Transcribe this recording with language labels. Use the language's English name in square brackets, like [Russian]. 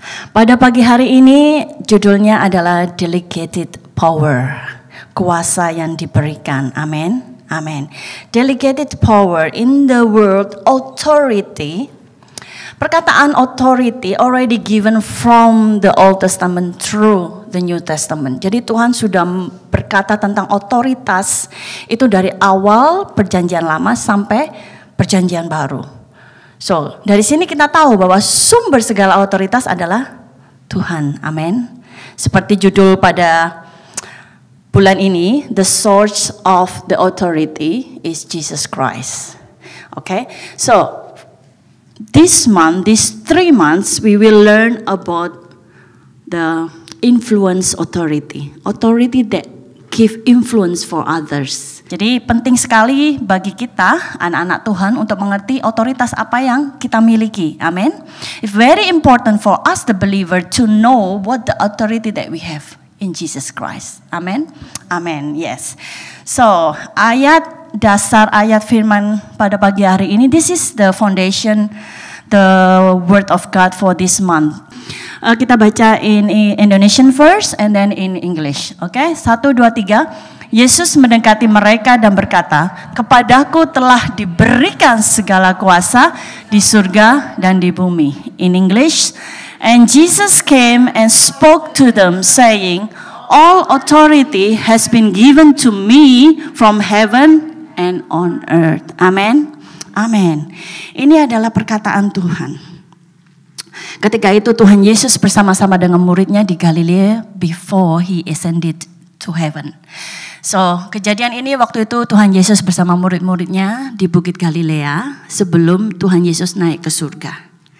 [Indonesian] Pada pagi hari ini judulnya adalah [English] Delegated Power. [Indonesian] Kuasa yang diberikan. Amen. Amen. [English] Delegated power, in the word authority. [Indonesian] Perkataan [English] authority already given from the Old Testament through the New Testament. [Indonesian] Jadi Tuhan sudah berkata tentang otoritas itu dari awal perjanjian lama sampai perjanjian baru. So, dari sini kita tahu bahwa sumber segala otoritas adalah Tuhan. Amin. Seperti judul pada bulan ini, [English] the source of the authority is Jesus Christ. Okay? So, this month, these 3 months, we will learn about the influence authority. Authority that give influence for others. [Indonesian] Jadi penting sekali bagi kita, anak-anak Tuhan, untuk mengerti otoritas apa yang kita miliki. Amin. [English] It's very important for us, the believer, to know what the authority that we have in Jesus Christ. Amin. Amin. Yes. So, [Indonesian] dasar ayat firman pada pagi hari ini, [English] this is the foundation, the word of God for this month. [Indonesian] Kita baca [English] in Indonesian first and then in English. [Indonesian] Okay, 1, 2, 3. Yesus mendekati mereka dan berkata, "Kepadaku telah diberikan segala kuasa di surga dan di bumi." [English] In English, and Jesus came and spoke to them, saying, "All authority has been given to me from heaven and on earth." Amen. Amen. [Indonesian] Ini adalah perkataan Tuhan. Ketika itu Tuhan Yesus bersama-sama dengan muridnya di Galilea [English] before he ascended to heaven. [Indonesian] So, kejadian ini waktu itu Tuhan Yesus bersama murid-muridnya di Bukit Galilea sebelum Tuhan Yesus naik ke surga.